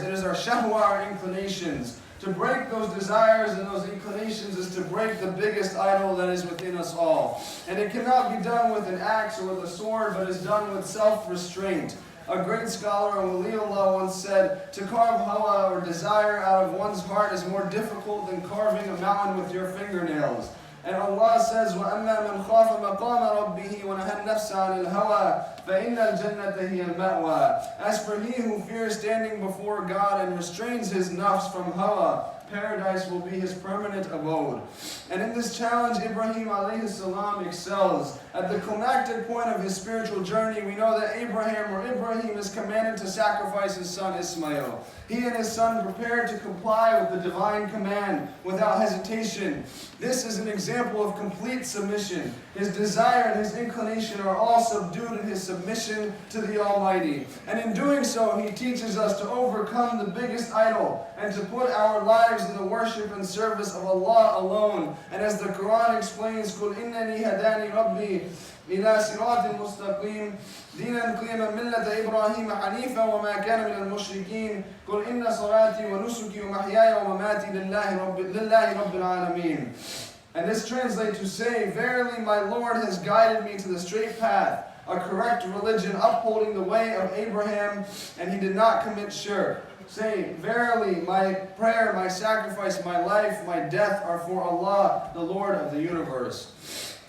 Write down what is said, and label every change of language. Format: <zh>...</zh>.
<en>It is our shahwa, our inclinations. To break those desires and those inclinations is to break the biggest idol that is within us all. And it cannot be done with an axe or with a sword, but is done with self-restraint. A great scholar, Waliullah, once said, to carve hawa or desire out of one's heart is more difficult than carving a mountain with your fingernails. And Allah says,</en> <ar>وَأَمَّا مَنْ خَافَ مَقَامَ رَبِّهِ وَنَهَى النَّفْسَ عَنِ الْهَوَىٰ فَإِنَّ الْجَنَّةَ هِيَ الْمَأْوَىٰ.</ar> <en>As for he who fears standing before God and restrains his nafs from hawa, paradise will be his permanent abode. And in this challenge, Ibrahim alayhi salam excels. At the climactic point of his spiritual journey, we know that Ibrahim is commanded to sacrifice his son Ismail. He and his son prepared to comply with the divine command without hesitation. This is an example of complete submission. His desire and his inclination are all subdued in his submission to the Almighty. And in doing so, he teaches us to overcome the biggest idol and to put our lives in the worship and service of Allah alone. And as the Quran explains,</en> <ar>قُلْ إِنَّنِي هَدَانِي رَبِّي إِلَى صِرَاطٍ مُسْتَقِيمٍ دِينًا قِيَمًا مِلَّةَ إِبْرَاهِيمَ حَنِيفًا وَمَا كَانَ مِنَ الْمُشْرِكِينَ قُلْ إِنَّ صَلَاتِي وَنُسُكِي وَمَحْيَايَ وَمَمَاتِي لِلَّهِ رَبِّ الْعَالَمِينَ.</ar> <en>And this translates to say, verily my Lord has guided me to the straight path, a correct religion, upholding the way of Abraham, and he did not commit shirk. Say, verily my prayer, my sacrifice, my life, my death are for Allah, the Lord of the universe.</en>